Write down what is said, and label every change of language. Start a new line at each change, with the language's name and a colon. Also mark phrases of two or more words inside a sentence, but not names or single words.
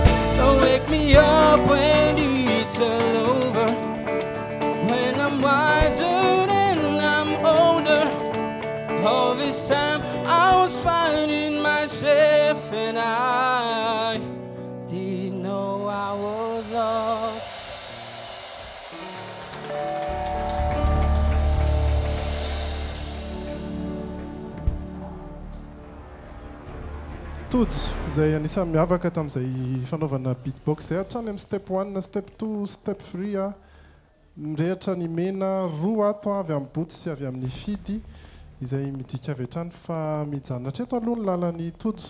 English: So wake me up when it's all over, when I'm wiser and I'm older. All this time I was finding myself and I didn't know I was lost.
Malagasy: Tojo izay anisan'ny miavaka tamin'izay fanaovana beatbox zay hatrany amin'ny step 1, step 2, step 3 mirehatra ny mena roa ato avy amin'ny boty sy avy amin'ny fidy izay midika avy hatrany fa mijanona hatreto aloha ny lalany Tojo.